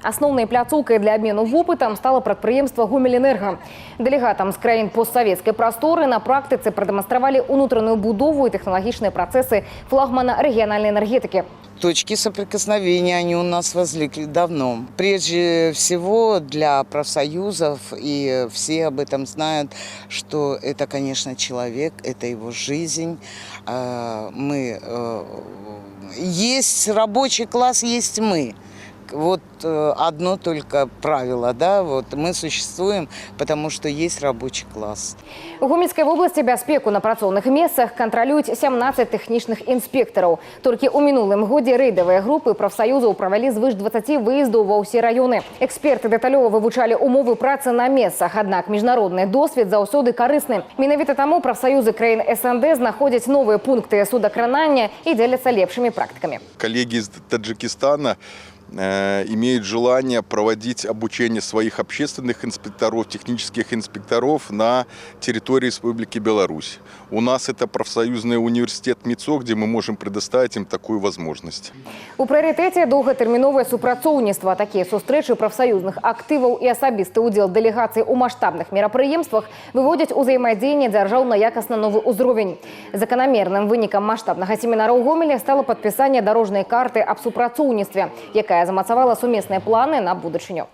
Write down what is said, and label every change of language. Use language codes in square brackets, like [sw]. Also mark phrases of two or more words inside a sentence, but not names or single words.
[be] Асноўнай пляцоўкай для абмену вопытам стала прадпрыемства «Гомельэнерга». Дэлегатам з краін постсавецкай прасторы на практыцы прадэманстравалі ўнутраную будову і тэхналагічныя працэсы флагмана рэгіянальнай энергетыкі. [ru] Точки соприкосновения, они у нас возникли давно. Прежде всего для профсоюзов, и все об этом знают, что это, конечно, человек, это его жизнь. Есть рабочий класс, есть мы. Вот одно только правило, да, вот мы существуем, потому что есть рабочий класс. У Гомельской области [be] бяспеку на працоўных месцах кантралююць 17 тэхнічных інспектараў. Толькі ў мінулым годзе рэйдавыя групы прафсаюзаў правялі звыш 20 выездаў ва ўсе раёны. Эксперты дэталёва вывучалі умовы працы на месцах, аднак міжнародны досвед заўсёды карысны. Менавіта таму прафсаюзы краін СНД знаходзяць новыя пункты судакранання і дзеляцца лепшымі практыкамі. [ru] Коллеги из Таджикистана имеют желание проводить обучение своих общественных инспекторов, технических инспекторов на территории Республики Беларусь. У нас это профсоюзный университет МИЦО, где мы можем предоставить им такую возможность. [be] У прыярытэце доўгатэрміновае супрацоўніцтва. Такія сустрэчы прафсаюзных актываў і асабісты ўдзел дэлегацый у маштабных мерапрыемствах выводзяць узаемадзеянне дзяржаў на якасна новы ўзровень. Заканамерным вынікам маштабнага семінара ў Гомелі стала падпісанне дарожнай карты аб супрацоўніцтве, якая замацавала сумесныя планы на будучыню.